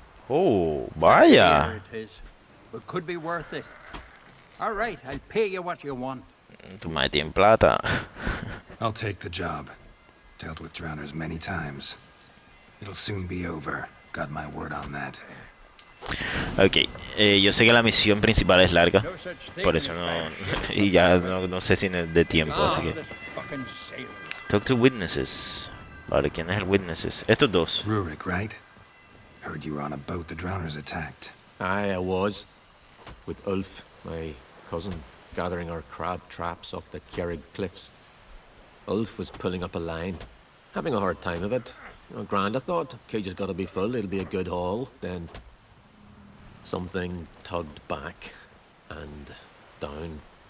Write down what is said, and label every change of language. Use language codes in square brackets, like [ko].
[es] Oh, vaya. [en] Here it is, but could be worth it. All right, I'll pay you what you want. [es] Tu madre tiene plata. [en] I'll take the job. Dealt with drowners many times. It'll soon be over. Got my word on that. [es] Ok, yo sé que la misión principal es larga, por eso no, y ya no sé si es de tiempo, así que... [en] Talk to witnesses. [es] Vale, ¿quién es el witnesses? Estos dos. [en] Rurik, right? Heard you were on a boat the drowners attacked. Aye, I was. With Ulf, my cousin, gathering our crab traps off the Kjerrig cliffs. Ulf was pulling up a line, having a hard time of it. Grand, I thought. Cage has got to be full, it'll be a good haul. Then something tugged back and down.